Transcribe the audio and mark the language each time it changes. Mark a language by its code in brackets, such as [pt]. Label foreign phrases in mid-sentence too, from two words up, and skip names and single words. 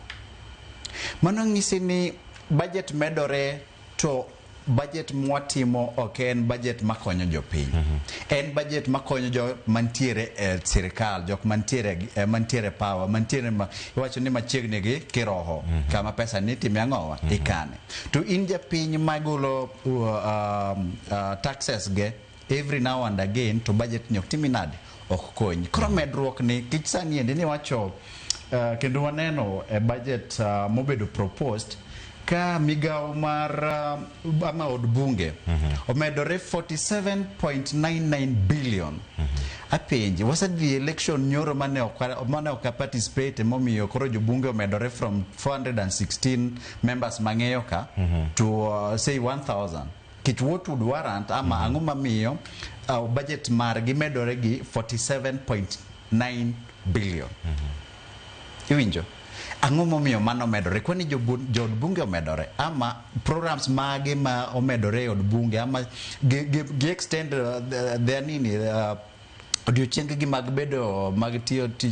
[luo] Mano ng'isi ni budget medore to budget mwatimo ok en budget makonyo jopiny. En budget makonyo jo mantiere e sirikal, jok mantiere power, mantiere iwacho ni machiegni gi kiroho, kama pesa ni time ang'owa ikane. To in japiny magolo taxes ge [en] every now and again, [luo] to budget nyok timinade ok konyi. Koro medruok ni kich sani endi ni wacho kendo waneno budget mobedo proposed ka migao mar ama od bunge omedore 47.99 billion. Apenji, [en] was the election [luo] nyoro mane oka participate momiyo koro jo bunge omedore [en] from 416 members [luo] mang'eyo ka [en] to say 1000. [luo] Kich [en] what would warrant [luo] ama ang'o mamiyo budget mar gi medore gi 47.9 billion. Iwinjo? Ang'o momiyo mano medore? Kwani jod bunge omedore ama programs mage ma omedore od bunge ama [en] gi extend their [luo] nini odiochienge gi mag bedo mag tiyo tich.